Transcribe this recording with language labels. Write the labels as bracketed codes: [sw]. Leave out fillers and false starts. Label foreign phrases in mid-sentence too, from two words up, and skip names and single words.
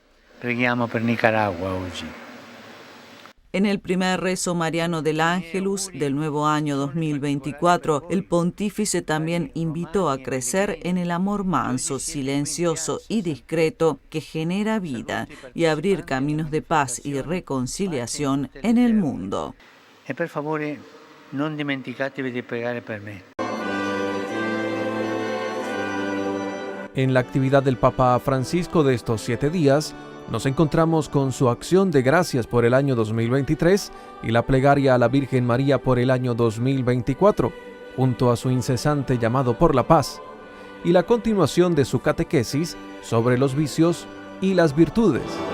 [es] En el primer rezo mariano del Ángelus del nuevo año 2024, el pontífice también invitó a crecer en el amor manso, silencioso y discreto que genera vida y abrir caminos de paz y reconciliación en el mundo. [it] E per favore non dimenticatevi di pregare per me. [es] En la actividad del Papa Francisco de estos 7 días, nos encontramos con su acción de gracias por el año 2023 y la plegaria a la Virgen María por el año 2024, junto a su incesante llamado por la paz, y la continuación de su catequesis sobre los vicios y las virtudes.